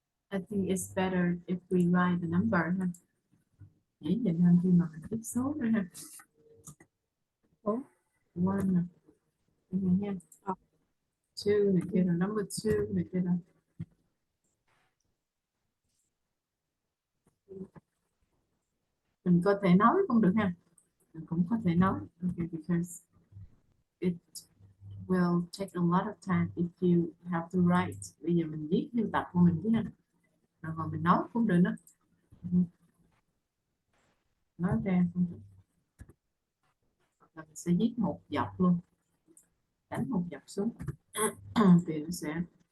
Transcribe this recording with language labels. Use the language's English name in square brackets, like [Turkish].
[English] I think it's better if we write the number ha. [Vietnamese] Dễ nhìn hơn khi mà mình viết số nữa ha. One nè. Đây nha. Two này kia là number two này kia là mình có thể nói cũng được ha. Mình cũng có thể nói. [English] Okay, because it will take a lot of time if you have to write. [Vietnamese] Bây giờ mình viết theo tập của mình chứ ha. Rồi mà mình nói cũng được đó. Nói ra cũng được. Rồi mình sẽ viết một dọc luôn. Đánh một dọc xuống. Thì nó sẽ